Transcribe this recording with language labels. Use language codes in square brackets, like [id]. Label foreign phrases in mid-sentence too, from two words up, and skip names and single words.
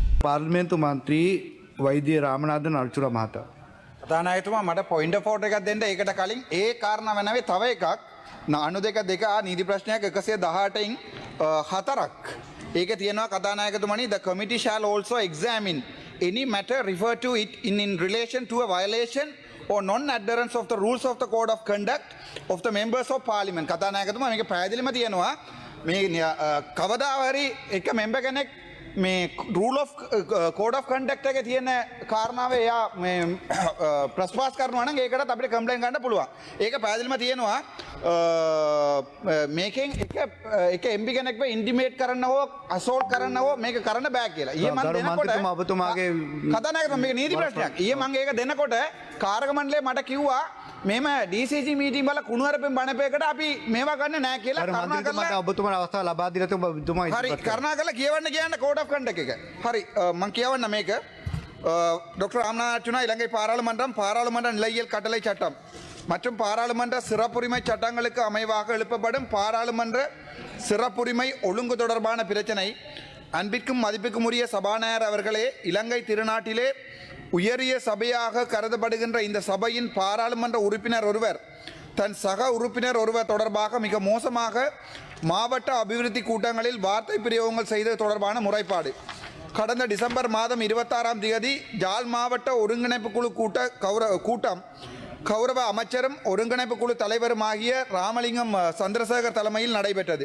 [si] පාර්ලිමේන්තු මන්ත්‍රී වෛද්‍ය රාමනාථන් අර්චුර මහතා. කතානායකතුමා මට [en] point of order [si] එකක් දෙන්න. ඒකට කලින් ඒ කාරණා වෙනවේ තව එකක්. අනු දෙක දෙක නීති ප්‍රශ්නයක් 118න් 4ක්. ඒකේ තියෙනවා කතානායකතුමනි, [en] the committee shall also examine any matter referred to it in relation to a violation or non-adherence of the rules of the code of conduct of the members of parliament. [si] කතානායකතුමා මේක පැහැදිලිම තියෙනවා. මේ කවදා හරි එක මෙම්බර් කෙනෙක් මේ [en] rule of code of conduct [si] එකේ තියෙන කාරණාව එයා මේ ප්‍රස්පාස් කරනවා නම් ඒකටත් අපිට කම්ප්ලේන්ට් ගන්න පුළුවන්. ඒක පැහැදිලිම තියෙනවා. මේකෙන් එක එම්පි කෙනෙක්ව ඉන්ටිමේට් කරන්න හෝ අසෝල්ට් කරන්න හෝ මේක කරන්න බෑ කියලා. ඊයේ මම දෙනකොට ඔබතුමාගේ කතානායකතුමා මේක නීති ප්‍රශ්නයක්. ඊයේ මම ඒක දෙනකොට කාර්ක මණ්ඩලය මට කිව්වා මෙහෙම DCG මීටින් වල කුණුහරුපෙන් බණපේකට අපි මේවා ගන්න නෑ කියලා. කරුණාකරලා ඔබතුමාට අවස්ථාව ලබා දීලා ඔබතුමා හරි කරුණාකරලා කියවන්න කියන්න [en] code of conduct [si] එක. හරි මම කියවන්න මේක. [ta] டாக்டர் ராமநாதன் இலங்கை பாராளுமன்ற நிலையியல் கட்டளை சட்டம் மற்றும் பாராளுமன்ற சிறப்புரிமை சட்டங்களுக்கு அமைவாக எழுப்பப்படும் பாராளுமன்ற சிறப்புரிமை ஒழுங்கு தொடர்பான பிரச்சனை அன்பிற்கும் மதிப்புக்கும் உரிய சபாநாயகர் அவர்களே, இலங்கை திருநாட்டிலே உயரிய சபையாக கருதப்படுகின்ற இந்த சபையின் பாராளுமன்ற உறுப்பினர் ஒருவர் தன் சக உறுப்பினர் ஒருவர் தொடர்பாக மிக மோசமாக மாவட்ட அபிவிருத்தி கூட்டங்களில் வார்த்தை பிரயோகங்கள் செய்தது தொடர்பான முறைப்பாடு கடந்த டிசம்பர் மாதம் 26ஆம் தேதி ஜாழ் மாவட்ட ஒருங்கிணைப்பு குழு கூட்டம் கௌரவ அமைச்சரும் ஒருங்கிணைப்பு குழு தலைவருமாகிய ராமலிங்கம் சந்திரசேகர் தலைமையில் நடைபெற்றது.